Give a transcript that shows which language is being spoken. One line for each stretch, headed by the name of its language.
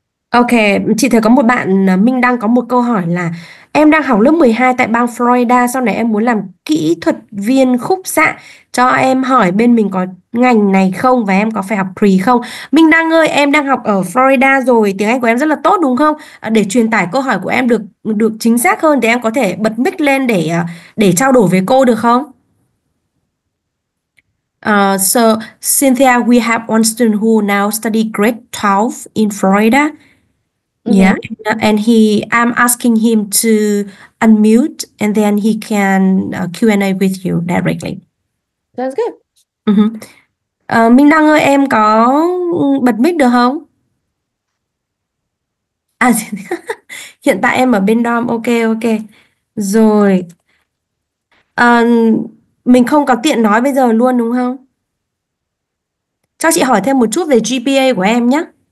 Vietnamese: Ok, chị thấy có một bạn Minh Đăng có một câu hỏi là em đang học lớp 12 tại bang Florida, sau này em muốn làm kỹ thuật viên khúc xạ, cho em hỏi bên mình có ngành này không và em có phải học pre không? Minh Đăng ơi, em đang học ở Florida rồi, tiếng Anh của em rất là tốt đúng không? Để truyền tải câu hỏi của em được chính xác hơn thì em có thể bật mic lên để trao đổi với cô được không?
English: So Cynthia, we have one student who now study grade 12 in Florida. Yeah, and I'm asking him to unmute and then he can Q&A with you directly. Sounds good.
Vietnamese: Minh Đăng ơi, em có bật mic được không? Hiện tại em ở bên dorm. Ok. Rồi. Mình không có tiện nói bây giờ luôn đúng không? Cho chị hỏi thêm một chút về GPA của em nhé.